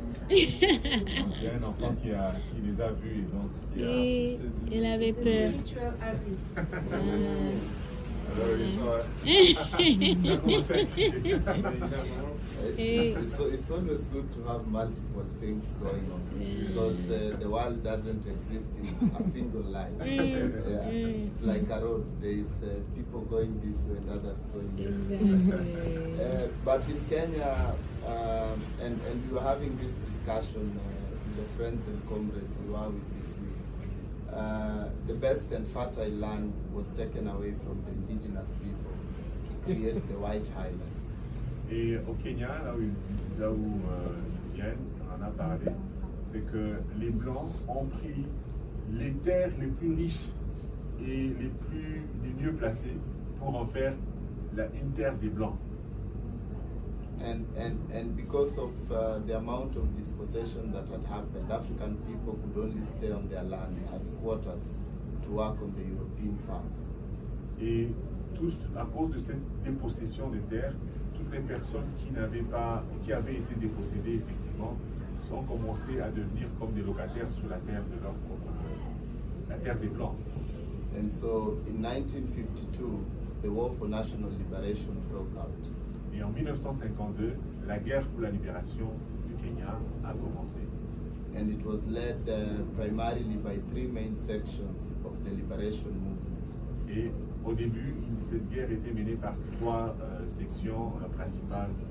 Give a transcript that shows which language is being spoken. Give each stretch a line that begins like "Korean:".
French: Il y a un enfant qui les a vus et donc Et il avait peur.
English: Cultural artist.
French: alors il a commencé à crier.
English: It's always good to have multiple things going on because the world doesn't exist in a single line. It's like a road. There is people going this way and others going this way. But in Kenya, and we were having this discussion with the friends and comrades we were with this week. The best and fertile land was taken away from the indigenous people to create the White Highlands.
French: Et au Kenya, là où Yann en a parlé, c'est que les Blancs ont pris les terres les plus riches et les mieux placées pour en faire une terre des Blancs.
English: And because of the amount of dispossession that had happened, African people could only stay on their land as squatters to work on the European farms.
French: Et tous, à cause de cette dépossession des terres, toutes les personnes qui avaient été dépossédées effectivement ont commencé à devenir comme des locataires sur la terre de leur propre, la terre des Blancs.
English: And so in 1952, the War for National Liberation broke out.
French: Et en 1952, la guerre pour la libération du Kenya a commencé.
English: And it was led primarily by three main sections of the liberation movement.
French: Et au début, cette guerre était menée par trois sections principales.